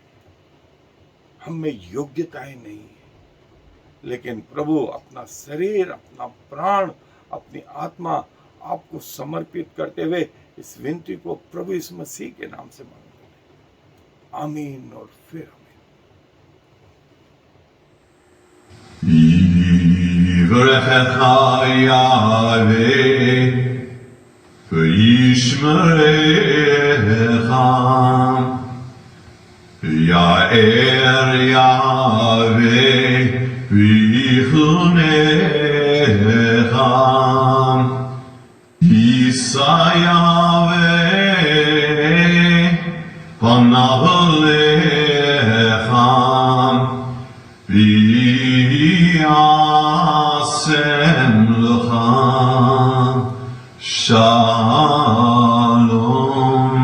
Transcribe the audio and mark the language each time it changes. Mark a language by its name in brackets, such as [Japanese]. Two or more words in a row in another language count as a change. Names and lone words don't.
[Hindi] हम में योग्यताएं नहीं है, लेकिन प्रभु अपना शरीर, अपना प्राण, अपनी आत्मा आपको समर्पित करते हुए इस विनती को प्रभु यीशु मसीह के नाम से मांगते हैं। आमीन और फिर आमीन। [Hebrew] יברכך יהוה וישמרך, יאר יהוה ויחונך, יישא יהוה פניו אליך וישם לך shalom.